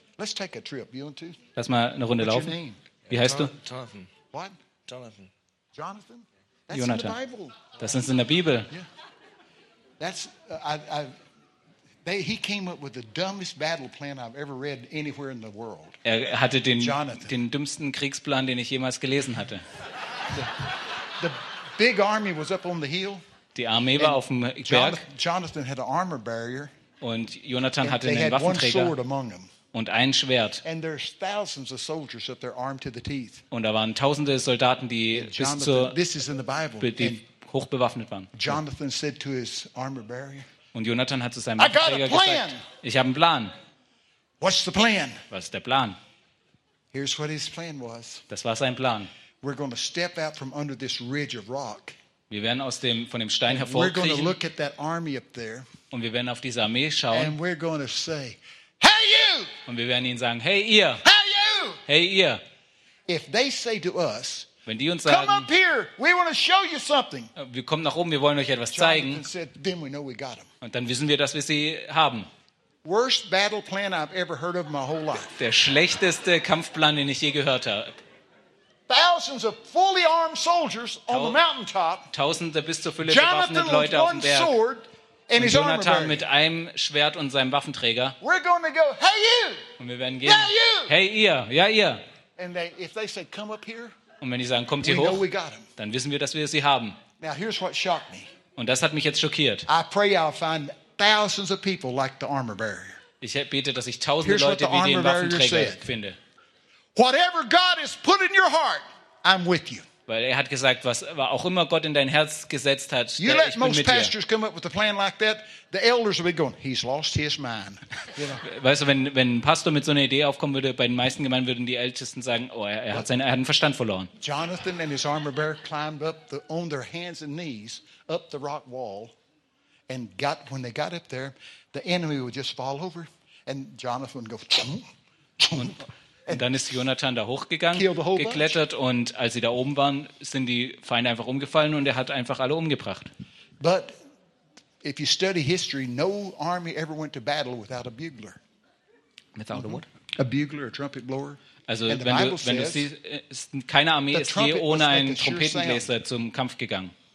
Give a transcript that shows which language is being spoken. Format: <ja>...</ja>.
<en>Let's take a trip. You want to?</en> <de>Lass mal eine Runde laufen. Wie heißt du?</de> <en>Jonathan. What? Jonathan. Jonathan. That's Jonathan. In the Bible.</en> <de>Das ist in der Bibel.</de> <en>Yeah. That's he came up with the dumbest battle plan I've ever read anywhere in the world.</en> <de>Er hatte den dümmsten Kriegsplan, den ich jemals gelesen hatte.</de> <en>The big army was up on the hill.</en> <de>Die Armee war auf dem Berg.</de> <en>Jonathan had an armor barrier.</en> <de>Und Jonathan hatte einen Waffenträger.</de> <en>One sword among them.</en> <de>Und ein Schwert.</de> <en>And there's thousands of soldiers up there armed to the teeth.</en> <de>Und da waren tausende Soldaten, die bis zur.</de> <en>This is in the Bible.</en> <de>Hochbewaffnet waren.</de> <en>Jonathan said to his armor bearer,</en> <de>und Jonathan hat zu seinem Waffenträger gesagt, ich habe einen Plan.</de> <en>What's the plan?</en> <de>Was ist der Plan?</de> <en>Here's what his plan was.</en> <de>Das war sein Plan.</de> <en>We're going to step out from under this ridge of rock.</en> <de>Wir werden aus von dem Stein hervorkriechen.</de> <en>We're going to look at that army up there,</en> <de>und wir werden auf diese Armee schauen.</de> <en>And we're going to say, hey, you!</en> <de>Und wir werden ihnen sagen, hey ihr!</de> <en>Hey, you!</en> <de>Hey ihr!</de> <en>If they say to us,</en> <de>wenn die uns sagen,</de> <en>come up here. We want to show you something.</en> <de>Wir kommen nach oben, wir wollen euch etwas zeigen.</de> <en>Said,</en> <de>und dann wissen wir, dass wir sie haben.</de> <en>Worst battle plan I've ever heard of my whole life.</en> <de>Der schlechteste Kampfplan, den ich je gehört habe.</de> <en>Thousands of fully armed soldiers on the mountaintop.</en> <de>Tausende bis zur Fülle bewaffneten Leute auf dem Berg.</de> <en>Sword and</en> <de>und Jonathan mit einem Schwert und seinem Waffenträger.</de> <en>We're going to go, hey you.</en> <de>Und wir werden gehen.</de> <en>Yeah, you.</en> <de>Hey ihr, ja ihr.</de> <en>And they, if they say, come up here.</en> <de>Und wenn die sagen, kommt hier hoch, dann wissen wir, dass wir sie haben.</de> <en>Now, here's what shocked me.</en> <de>Und das hat mich jetzt schockiert.</de> <en>I pray I'll find thousands of people like the armor bearer.</en> <de>Ich bete, dass ich tausende Leute wie den Waffenträger finde.</de> <en>Whatever God has put in your heart, I'm with you.</en> <de>Weil er hat gesagt, was auch immer Gott in dein Herz gesetzt hat,</de> <en>you</en> <de>ich bin mit dir.</de> <en>Let most pastors come up with a plan like that, the elders will be going, he's lost his mind.</en> <de>Weißt du, wenn ein Pastor mit so einer Idee aufkommen würde, bei den meisten Gemeinden würden die Ältesten sagen, oh, er hat den Verstand verloren.</de> <en>Jonathan and his armor bearer climbed up on their hands and knees up the rock wall, and got when they got up there, the enemy would just fall over, and Jonathan would go. Chum, chum.</en> <de>Und dann ist Jonathan da hochgegangen, geklettert</de> <en>bunch.</en> <de>Und als sie da oben waren, sind die Feinde einfach umgefallen und er hat einfach alle umgebracht.</de> <en>But if you study history, no army ever went to battle without a bugler. Without a what? A bugler, a trumpet blower.</en> <de>Also wenn du siehst, keine Armee ist je ohne einen Trompetenbläser zum Kampf gegangen.</de>